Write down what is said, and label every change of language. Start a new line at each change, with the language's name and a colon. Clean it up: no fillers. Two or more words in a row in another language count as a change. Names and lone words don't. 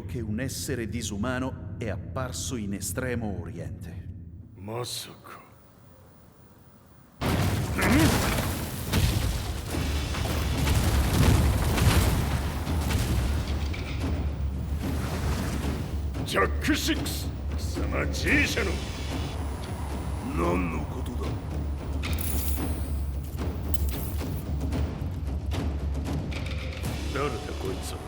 Italian: che un essere disumano è apparso in Estremo Oriente.
Japanese: まさか。ジャック6、貴様 G 社の何のことだ。誰だこいつは。